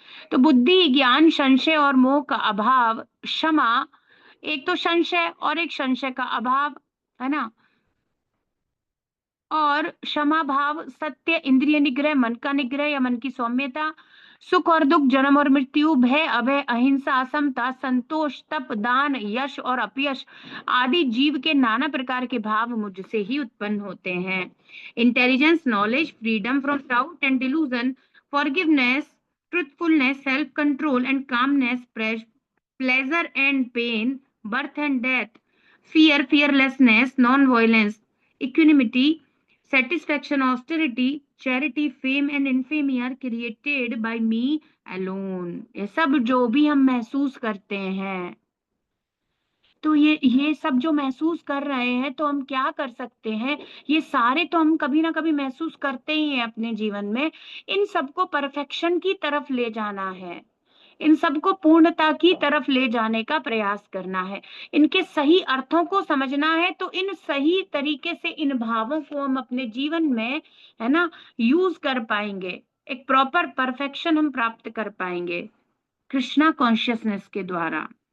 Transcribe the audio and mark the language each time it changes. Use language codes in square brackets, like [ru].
[hi] तो बुद्धि ज्ञान संशय और मोह का अभाव, क्षमा, एक तो संशय और एक संशय का अभाव, है ना, और क्षमा भाव, सत्य, इंद्रिय निग्रह, मन का निग्रह या मन की सौम्यता, सुख और दुख, जन्म और मृत्यु, भय अभय, अहिंसा, असमता, संतोष, तप, दान, यश और अपयश आदि जीव के नाना प्रकार के भाव मुझसे ही उत्पन्न होते हैं। [en] Intelligence, knowledge, freedom from doubt and delusion, forgiveness, truthfulness, self control and calmness, pleasure and pain, birth and death, fear, fearlessness, non violence, equanimity, satisfaction, austerity, charity, fame and infamy are created by me alone। [hi] ये सब जो भी हम महसूस करते हैं, तो ये सब जो महसूस कर रहे हैं तो हम क्या कर सकते हैं, ये सारे तो हम कभी ना कभी महसूस करते ही हैं अपने जीवन में। इन सबको परफेक्शन की तरफ ले जाना है, इन सबको पूर्णता की तरफ ले जाने का प्रयास करना है, इनके सही अर्थों को समझना है, तो इन सही तरीके से इन भावों को हम अपने जीवन में, है ना, यूज कर पाएंगे, एक प्रॉपर परफेक्शन हम प्राप्त कर पाएंगे कृष्णा कॉन्शियसनेस के द्वारा।